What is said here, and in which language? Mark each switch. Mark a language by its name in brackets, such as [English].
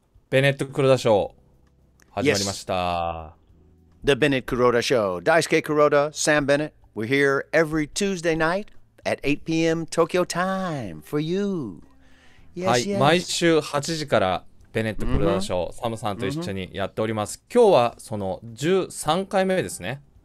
[Japanese] ベネット・クロダショー始まりました。 [English] The Bennett-Kuroda Show. Daisuke Kuroda, Sam Bennett. We're here every Tuesday night at 8 p.m. Tokyo time for you. [Japanese] はい、毎週8時からベネット・クロダショー、サムさんと一緒にやっております。今日はその13回目ですね。